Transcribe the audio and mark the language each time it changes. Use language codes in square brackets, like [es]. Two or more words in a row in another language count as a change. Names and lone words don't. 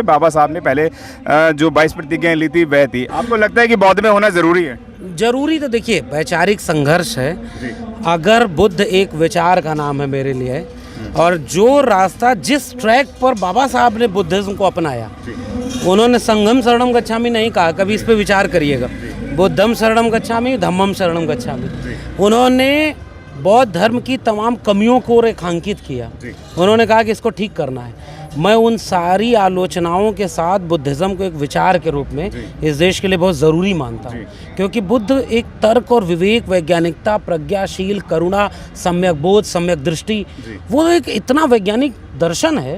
[hi] बाबा साहब ने पहले जो 22 प्रतिज्ञाएं ली थी वह थी। आपको लगता है कि बौद्ध में होना ज़रूरी है? जरूरी तो देखिए वैचारिक संघर्ष है। अगर बुद्ध एक विचार का नाम है मेरे लिए, और जो रास्ता जिस ट्रैक पर बाबा साहब ने बुद्धिज्म को अपनाया, उन्होंने [pi] संघम शरणम गच्छामि [hi] नहीं कहा, कभी इस पे विचार करिएगा। [pi] बुद्धम शरणम गच्छामि, धम्मम शरणम गच्छामि। [hi] उन्होंने बौद्ध धर्म की तमाम कमियों को रेखांकित किया। उन्होंने कहा कि इसको ठीक करना है। मैं उन सारी आलोचनाओं के साथ बुद्धिज़्म को एक विचार के रूप में इस देश के लिए बहुत ज़रूरी मानता हूँ, क्योंकि बुद्ध एक तर्क और विवेक, वैज्ञानिकता, प्रज्ञाशील, करुणा, सम्यक बोध, सम्यक दृष्टि, वो एक इतना वैज्ञानिक दर्शन है।